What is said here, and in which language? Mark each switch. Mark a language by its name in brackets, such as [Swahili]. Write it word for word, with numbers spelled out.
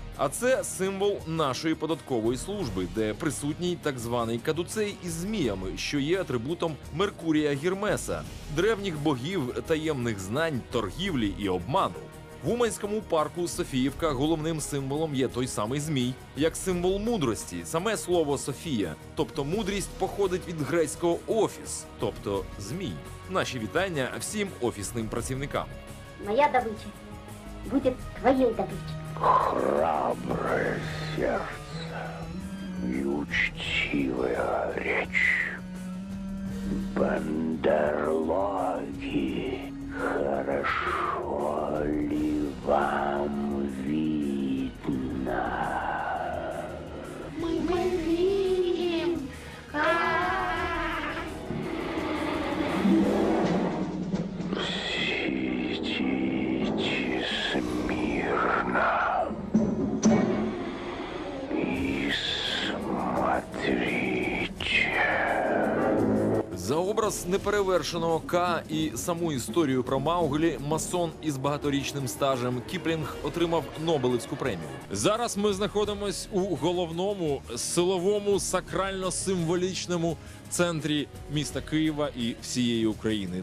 [Ukrainian] А це символ нашої податкової служби, де присутній так званий кадуцей із зміями, що є атрибутом Меркурія Гермеса, древніх богів таємних знань, торгівлі і обману. В Уманському парку Софіївка головним символом є той самий змій, як символ мудрості. Саме слово «Софія», тобто мудрість, походить від грецького «офіс», тобто «змій». Наші вітання всім офісним працівникам. [Russian] моя добыча будет твоей добычей. Храброе сердце и учтивая речь. Бандерлоги, хорошо ли вам видно? Мы, мы видим, как... Сидите смирно и смотрите. [Ukrainian] За образ неперевершеного Ка і саму історію про Мауглі масон із багаторічним стажем Кіплінг отримав Нобелівську премію. Зараз ми знаходимось у головному силовому сакрально-символічному центрі міста Києва і всієї України.